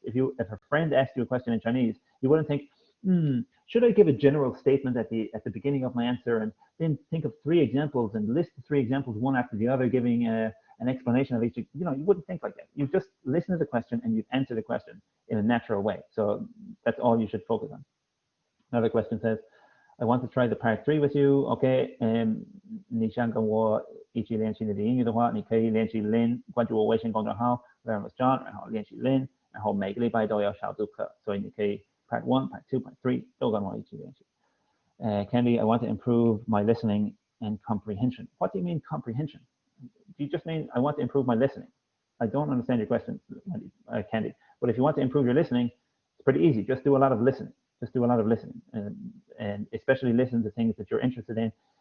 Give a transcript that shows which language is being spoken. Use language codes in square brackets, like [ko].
[en] If a friend asked you a question in Chinese, you wouldn't think, should I give a general statement at the beginning of my answer, and then think of 3 examples and list the 3 examples one after the other, giving an explanation of each. You wouldn't think like that. You just listen to the question and you answer the question in a natural way. So that's all you should focus on. Another question says, I want to try the part 3 with you. [zh] Okay, 你想跟我一起练习你的英语的话，你可以练习 Lin， 关注我微信公众号 Learn with John， 然后练习 Lin， 然后每个礼拜都有小组课，所以你可以 part 1, part 2, part 3都跟我一起练习。 [en] Candy, I want to improve my listening and comprehension. What do you mean comprehension? Do you just mean I want to improve my listening? I don't understand your question, Candy. But if you want to improve your listening, it's pretty easy. Just do a lot of listening. Just do a lot of listening, and especially listen to things that you're interested in.